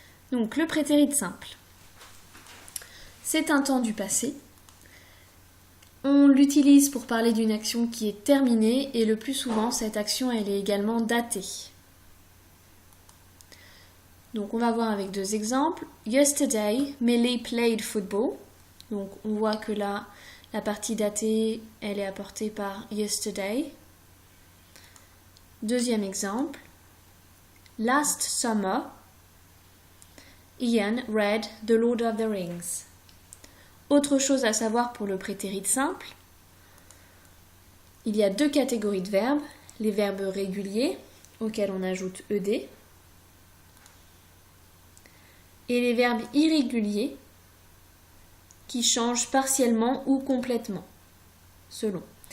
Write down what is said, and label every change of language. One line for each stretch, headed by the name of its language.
French: Donc le prétérit simple, c'est un temps du passé. On l'utilise pour parler d'une action qui est terminée et le plus souvent cette action elle est également datée. Donc on va voir avec deux exemples.
English: Yesterday, Millie played football.
French: Donc on voit que là, la partie datée, elle est apportée par yesterday. Deuxième exemple.
English: Last summer, Ian read The Lord of the Rings.
French: Autre chose à savoir pour le prétérit simple, il y a deux catégories de verbes. Les verbes réguliers, auxquels on ajoute ed, et les verbes irréguliers qui changent partiellement ou complètement, selon.